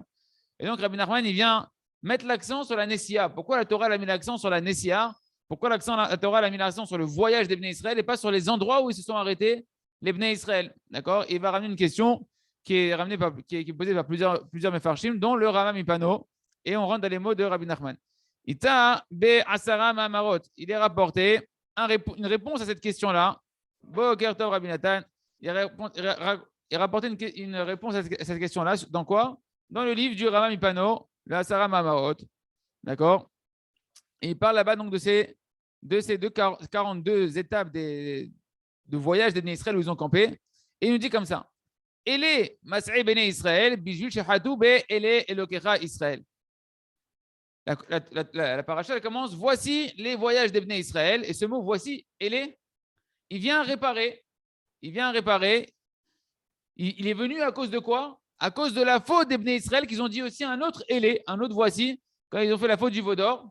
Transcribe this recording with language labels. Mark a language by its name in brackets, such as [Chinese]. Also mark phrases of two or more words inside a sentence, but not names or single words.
[French] Et donc, Rabbi Nachman, il vient mettre l'accent sur la Nessia. Pourquoi la Torah a mis l'accent sur la Nessia? Pourquoi la Torah a mis l'accent sur le voyage des Bnei Israël et pas sur les endroits où ils se sont arrêtés, les Bnei Israël? D'accord. Il va ramener une question qui est posée par plusieurs Mefarshim, dont le Rama Mipano. Et on rentre dans les mots de Rabbi Nachman. [Hebrew] איתא בעשרה מאמרות. [French] Il est rapporté une réponse à cette question-là. [Hebrew] בוקר טוב רבי נתן. [French] Il a rapporté une réponse à cette question-là. Dans quoi? Dans le livre du Rama Mipano, le Asara Ma'amarot. D'accord. Et il parle là-bas donc de ces 42 étapes de voyage des Bnei Israël où ils ont campé. Et il nous dit comme ça. [Hebrew] אלה מסעי בני ישראל, בשביל שחטאו ב אלה אלהיך ישראל. [French] La paracha elle commence. Voici les voyages des Bnei Israël. Et ce mot voici, Ele, il vient réparer. Il est venu à cause de quoi? À cause de la faute des Bnei Israël qu'ils ont dit aussi un autre Ele, un autre voici, quand ils ont fait la faute du veau d'or.